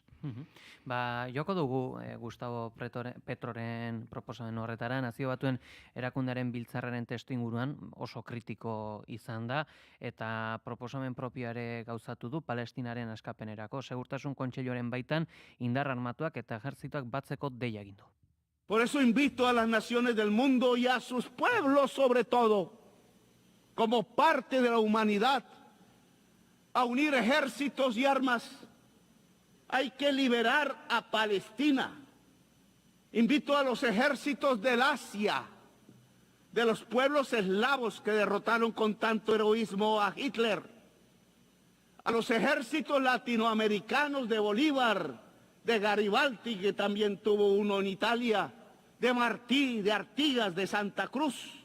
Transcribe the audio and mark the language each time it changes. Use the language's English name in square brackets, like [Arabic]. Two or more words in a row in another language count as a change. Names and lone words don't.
[Basque] Joko dugu Gustavo Petroren proposamen horretara, Nazio Batuen erakundearen biltzarraren testu inguruan oso kritiko izan da, eta proposamen propioare gauzatu du Palestinaren askapenerako. Segurtasun Kontseiluaren baitan indar armatuak eta ejertzituak batzeko deia egin du. [Spanish] Por eso invito a las naciones del mundo y a sus pueblos sobre todo, como parte de la humanidad, a unir ejércitos y armas. Hay que liberar a Palestina. Invito a los ejércitos del Asia, de los pueblos eslavos que derrotaron con tanto heroísmo a Hitler, a los ejércitos latinoamericanos de Bolívar, de Garibaldi, que también tuvo uno en Italia, de Martí, de Artigas, de Santa Cruz.